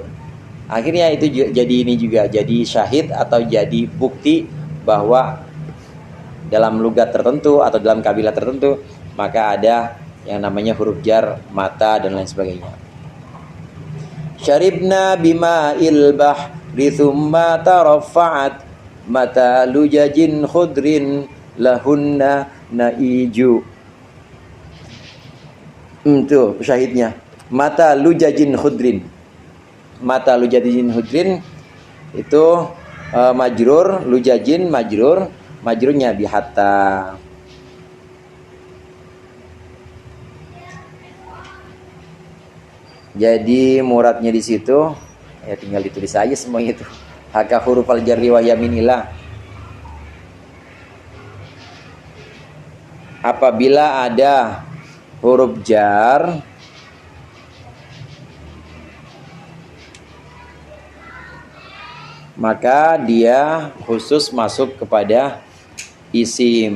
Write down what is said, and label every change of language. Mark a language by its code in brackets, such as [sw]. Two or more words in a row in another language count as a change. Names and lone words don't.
[id] Akhirnya itu jadi ini juga, jadi syahid atau jadi bukti bahwa dalam logat tertentu atau dalam kabilah tertentu maka ada yang namanya huruf jar, mata dan lain sebagainya. [ar] شربن بماء البحر ثم ترفعت متى لجج خضر لهن نئيج. [id] Itu syahidnya. [ar] متى لجج خضر. متى لجج خضر [id] itu majrur, lujajin majrurnya bihatta. Jadi muradnya di situ ya tinggal ditulis aja semuanya itu. [ar] هكذا حروف الجر ويمين الله. [id] Apabila ada huruf jar maka dia khusus masuk kepada isim.